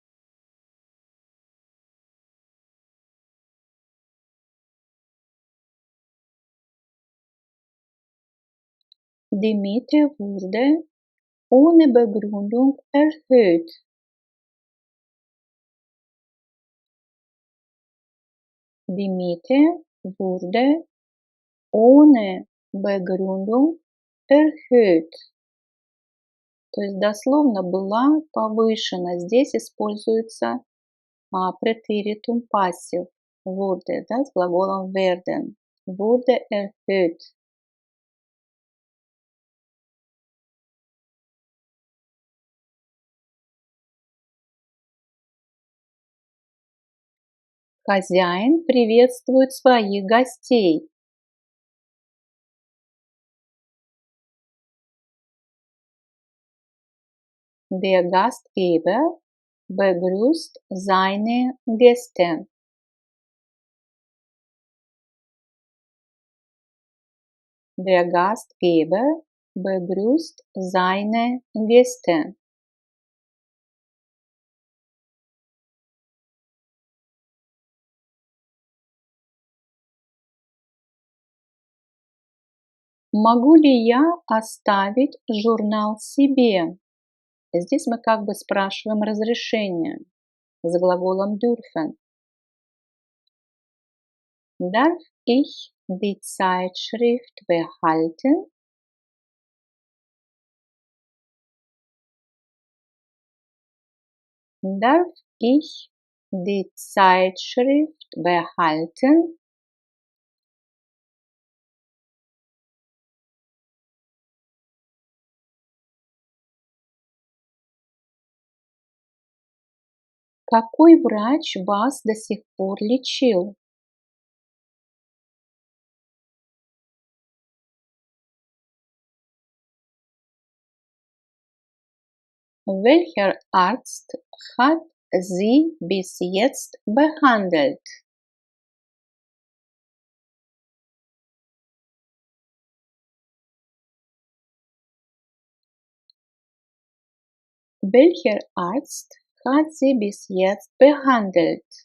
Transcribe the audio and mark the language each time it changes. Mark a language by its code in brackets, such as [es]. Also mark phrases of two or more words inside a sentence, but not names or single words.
[de] Die Miete wurde ohne Begründung erhöht. Die Miete wurde ohne Begründung erhöht. [ru] То есть дословно была повышена. Здесь используется [de] Präteritum Passiv. Wurde, [ru] да, с глаголом werden. [de] Wurde erhöht. [ru] Хозяин приветствует своих гостей. [de] Der Gastgeber begrüßt seine Gäste. Der Gastgeber begrüßt seine Gäste. [ru] Могу ли я оставить журнал себе? Здесь мы как бы спрашиваем разрешение с глаголом dürfen. [de] Darf ich die Zeitschrift behalten? Darf ich die Zeitschrift behalten? [ru] Какой врач вас до сих пор лечил? [de] Welcher Arzt hat Sie bis jetzt behandelt? Welcher Arzt hat Sie bis jetzt behandelt?